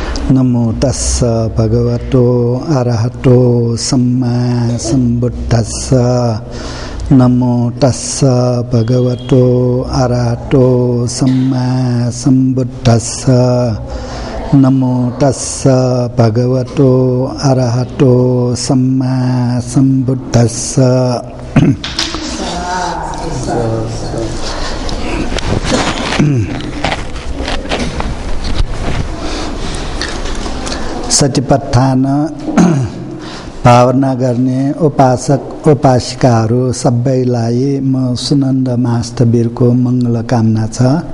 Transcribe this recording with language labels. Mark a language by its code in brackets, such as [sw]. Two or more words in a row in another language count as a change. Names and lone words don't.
[pi] नमो तस्स भगवतो अरहतो सम्मा सम्बुद्धस्स। नमो तस्स भगवतो अरहतो सम्मा सम्बुद्धस्स। नमो तस्स भगवतो अरहतो सम्मा सम्बुद्धस्स। [ne] सतिपत्थान भावना गर्ने उपासक उपासिकाहरू सबैलाई म सुनन्द महास्तवीरको मङ्गल कामना छ।